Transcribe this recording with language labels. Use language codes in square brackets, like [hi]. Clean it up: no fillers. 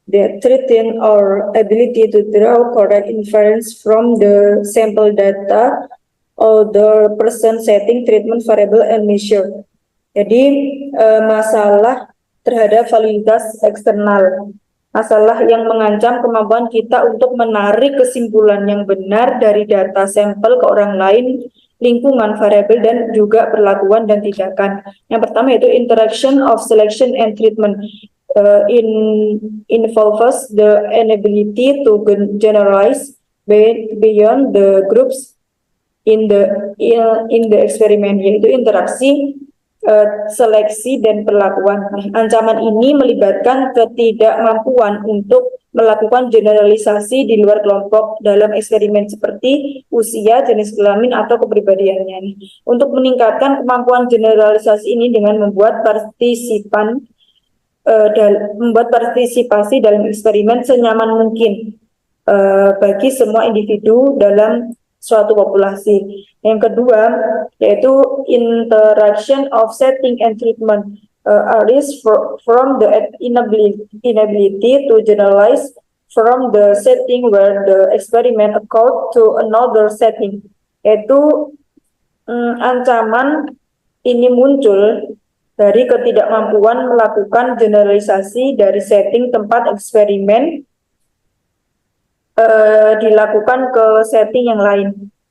[en] that threaten our ability to draw correct inference from the sample data or the person setting treatment variable and measure. [id] Jadi masalah terhadap validitas eksternal, masalah yang mengancam kemampuan kita untuk menarik kesimpulan yang benar dari data sampel ke orang lain, lingkungan, variabel, dan juga perlakuan dan tindakan. Yang pertama yaitu [en] interaction of selection and treatment. Involves the inability to generalize beyond the groups in the experiment, [id] yaitu interaksi, seleksi, dan perlakuan. Ancaman ini melibatkan ketidakmampuan untuk melakukan generalisasi di luar kelompok dalam eksperimen seperti usia, jenis kelamin, atau kepribadiannya. Untuk meningkatkan kemampuan generalisasi ini dengan membuat partisipasi dalam eksperimen senyaman mungkin bagi semua individu dalam suatu populasi. Yang kedua yaitu [en] interaction of setting and treatment arises from the inability to generalize from the setting where the experiment occurred to another setting. [id] Yaitu ancaman ini muncul dari ketidakmampuan melakukan generalisasi dari setting tempat eksperimen dilakukan ke setting yang lain.